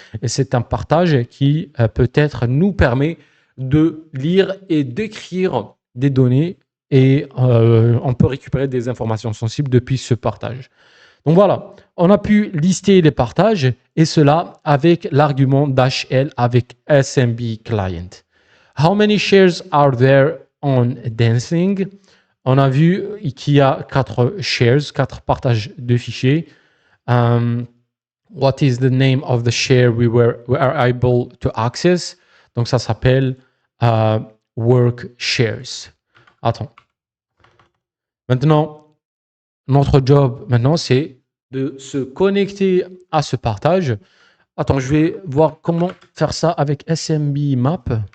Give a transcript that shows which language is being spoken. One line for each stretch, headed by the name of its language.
French: Et c'est un partage qui peut-être nous permet de lire et d'écrire des données et on peut récupérer des informations sensibles depuis ce partage. Donc voilà, on a pu lister les partages et cela avec l'argument -l avec SMB client.
English: How many shares are there on Dancing?
French: On a vu qu'il y a 4 shares, 4 partages de fichiers.
English: What is the name of the share we are able to access?
French: Donc ça s'appelle work shares. Attends. Maintenant, notre job maintenant, c'est de se connecter à ce partage. Attends, je vais voir comment faire ça avec SMB Map.